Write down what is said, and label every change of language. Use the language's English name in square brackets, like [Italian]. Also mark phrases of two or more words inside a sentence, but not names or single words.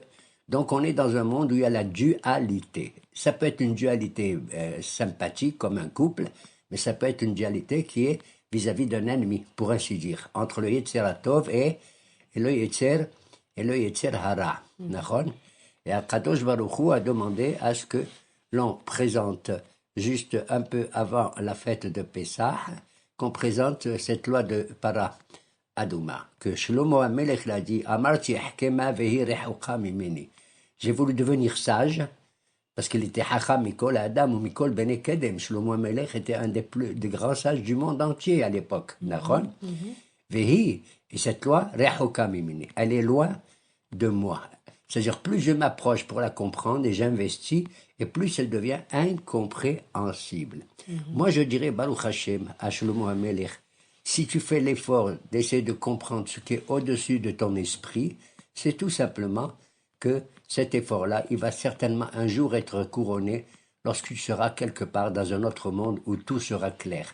[French] Donc on est dans un monde où il y a la dualité. Ça peut être une dualité sympathique comme un couple, mais ça peut être une dualité qui est vis-à-vis d'un ennemi, pour ainsi dire, entre le [Hebrew] יצר הטוב [French] et le [Hebrew] יצר הרע. [French] Et [Hebrew] הקדוש ברוך הוא [French] a demandé à ce que l'on présente juste un peu avant la fête de Pessah, qu'on présente cette loi de [Hebrew] פרה אדומה, [French] que Shlomo HaMelech l'a dit, [Hebrew] אמרתי אחכמה והיא רחוקה ממני. [French] J'ai voulu devenir sage, parce qu'il était [Hebrew] חכם מכל אדם [French] ou [Hebrew] מכל בני קדם. [French] Shlomo HaMelech était un des grands sages du monde entier à l'époque. Vehi, et cette loi, [Hebrew] רחוקה ממני, [French] elle est loin de moi. C'est-à-dire, plus je m'approche pour la comprendre et j'investis, et plus elle devient incompréhensible. Moi, je dirais, [Hebrew] ברוך השם, [French] à Shlomo HaMelech, si tu fais l'effort d'essayer de comprendre ce qui est au-dessus de ton esprit, c'est tout simplement que cet effort-là, il va certainement un jour être couronné lorsque tu seras quelque part dans un autre monde où tout sera clair.